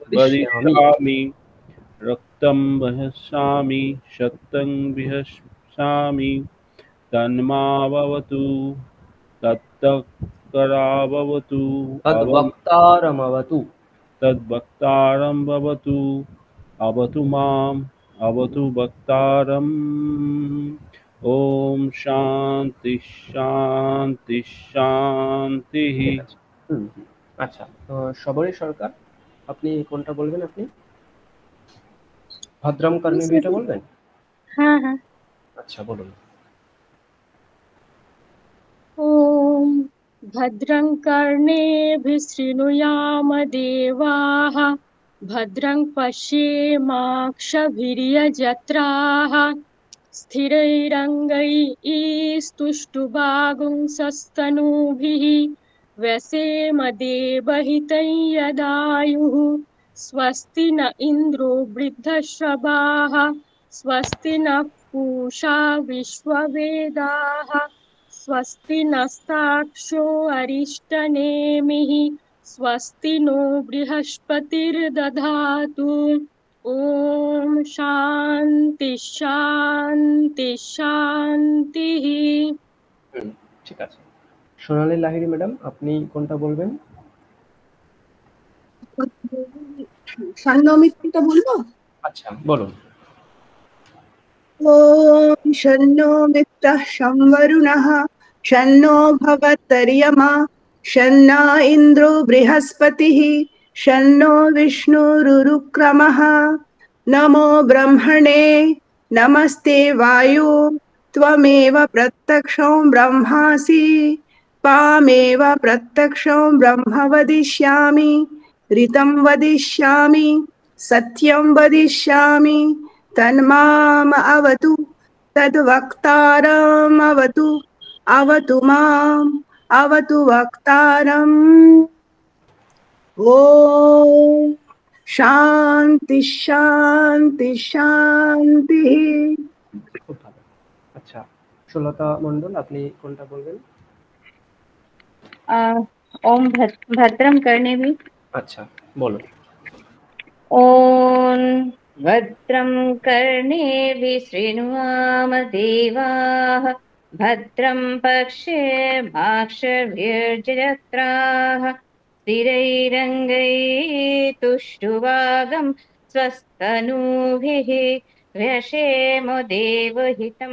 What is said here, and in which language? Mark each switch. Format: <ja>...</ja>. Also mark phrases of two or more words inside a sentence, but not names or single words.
<sa>रक्तं वदिष्यामि सत्यं वदिष्यामि तन्मावतु तद्वक्तारमवतु तद्वक्तारं भवतु अवतु माम् अवतु वक्तारम्। ओम शांति शांति शांति।</sa> <bn>আচ্ছা, শবরী সরকার, আপনি কোনটা বলবেন? আপনি ভদ্রম কর্ণেভিটা বলবেন? হ্যাঁ হ্যাঁ। আচ্ছা, বলুন।</bn> <sa>ওম ভদ্রং কর্ণেভিः শৃণুয়াম দেবাः ভদ্রং পশ্যেমাক্ষভির্যজত্রাः स्थिरैरङ्गैस्तुष्टुवागुंसस्तनूभिः व्यसेम देवहितं यदायुः स्वस्ति न इन्द्रो वृद्धश्रवाः स्वस्ति नः पूषा विश्ववेदाः स्वस्ति नस्तार्क्ष्यो अरिष्टनेमिः स्वस्ति नो बृहस्पतिर्दधातु। ओम शांति शांति शांति।</sa> <bn>ঠিক আছে। সোনালী লাহিড়ী ম্যাডাম, আপনি কোনটা বলবেন? ষণ্মিত্রটা বলবো? আচ্ছা, বলুন।</bn> <sa>ওম শন্নো মিত্রঃ সংবরুণঃ শন্নো ভবৎপর্যমা শন্নো ইন্দ্রো বৃহস্পতিঃ শন্নো বিষ্ণুরুক্রমঃ নমো ব্রহ্মণে নমস্তে वायो त्वमेव प्रत्यक्षं ब्रह्मासि त्वमेव प्रत्यक्षं ब्रह्म वदिष्यामि ऋतं वदिष्यामि सत्यं वदिष्यामि तन्माम अवतु तद्वक्तारम् अवतु अवतु माम् अवतु वक्तारम्। ओम शांति शांति शांति।</sa> <bn>খুব ভালো। আচ্ছা সুলতা মণ্ডল, আপনি কোনটা বলবেন?</bn> <sa>ओम भद्रम करने भी।</sa> <bn>আচ্ছা বলো।</bn> <sa>ओम भद्रं कर्णेभिः शृणुयाम देवाः भद्रं पश्येमाक्षभिर्यजत्राः स्थिरैरङ्गैस्तुष्टुवागं स्वस्तनूभिः व्यशेम देवहितं</sa>